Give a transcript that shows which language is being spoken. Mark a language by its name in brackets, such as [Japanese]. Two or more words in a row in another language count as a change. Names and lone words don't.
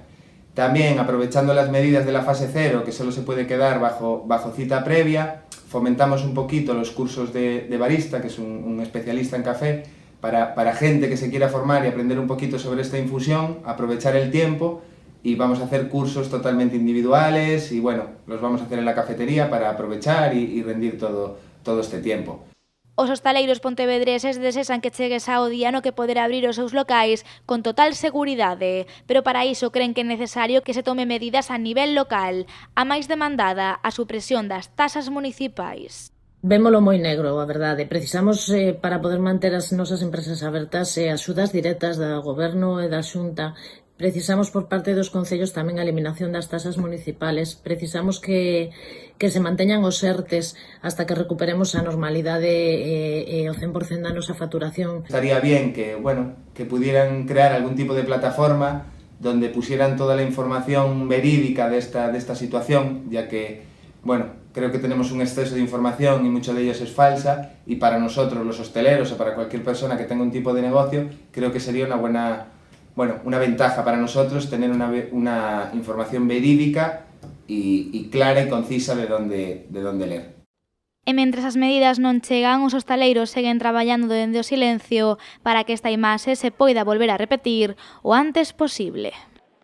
[Spanish] También, aprovechando las medidas de la fase 0, que solo se puede quedar bajo cita previa, fomentamos un poquito los cursos de barista, que es un especialista en café, para gente que se quiera formar y aprender un poquito sobre esta infusión, aprovechar el tiempo y vamos a hacer cursos totalmente individuales y bueno, los vamos a hacer en la cafetería para aprovechar y rendir todo este tiempo. [Galician] Os hostaleiros pontevedreses desean que chegue xa o día no que poder abrir os seus locais con total seguridade, pero para iso creen que é necesario que se tome medidas a nivel local. A máis demandada, a supresión das taxas municipais. Vémolo moi negro, a verdade. Precisamos, para poder manter as nosas empresas abertas, axudas directas do Goberno e da Xunta. Precisamos por parte dos concellos tamén a eliminación das taxas municipales. Precisamos que se manteñan os ERTES hasta que recuperemos a normalidade e o 100% da nosa facturación. [Spanish] Estaría bien que pudieran crear algún tipo de plataforma donde pusieran toda la información verídica de esta situación, ya que, creo que tenemos un exceso de información y mucho de ello es falsa, y para nosotros, los hosteleros, o para cualquier persona que tenga un tipo de negocio, creo que sería una ventaja para nosotros tener una información verídica y clara y concisa de dónde leer. [Galician] E mentres as medidas non chegan, os hostaleiros seguen traballando dende o silencio para que esta imaxe se poida volver a repetir o antes posible.